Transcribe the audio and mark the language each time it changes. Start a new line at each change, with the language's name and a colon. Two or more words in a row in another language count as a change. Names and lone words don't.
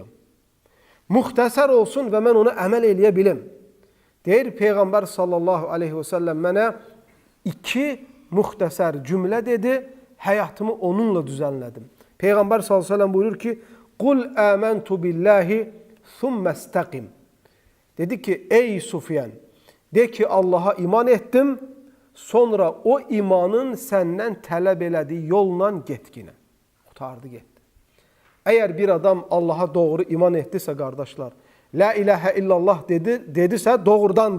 Azerbaijani: Muxtəsər olsun və mən ona əməl eləyə bilim. Deyir Peyğəmbər
Arabic: صلى الله عليه وسلم
Azerbaijani: mənə 2 muxtəsər cümlə dedi, həyatımı onunla düzənlədim.
Arabic: Peyğəmbər صلى الله عليه وسلم
Azerbaijani: buyurur ki,
Arabic: قل آمنت بالله ثم استقم.
Azerbaijani: Dedi ki, ey Sufyan, de ki Allah'a iman etdim, sonra o imanın səndən tələb elədiyi yolla getginə. Qutardı getdi. Əgər bir adam Allah'a doğru iman etdisə, qardaşlar,
Arabic: لا إله إلا الله
Azerbaijani: dedisə, doğrudan da.